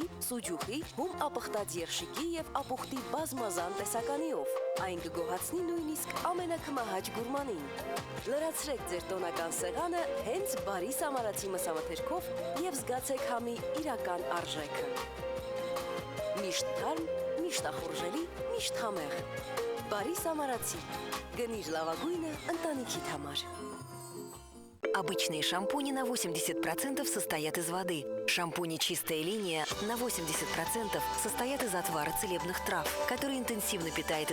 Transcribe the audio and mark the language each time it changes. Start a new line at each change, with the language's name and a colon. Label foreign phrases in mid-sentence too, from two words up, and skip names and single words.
Armenian: սուջուխի, հում ապխտած երշիկի եւ ապուխտի բազմազան տեսականիով։ Այն կգոհացնի նույնիսկ ամենակմահաճ գուրմանին։ Լրացրեք ձեր տոնական սեղանը հենց Բարի Սամարացի մսամթերքով եւ զգացեք համի իրական արժեքը։ Միշտ թարմ, միշտ ախորժելի, мիշտ համեղ։ Բարի Սամարացի։ Գնիր լավագույնը ընտանիքիդ համար։
Russian: Обычные шампуни на 80% состоят из воды. Шампуни «Чистая линия» на 80% состоят из отвара целебных трав, который интенсивно питает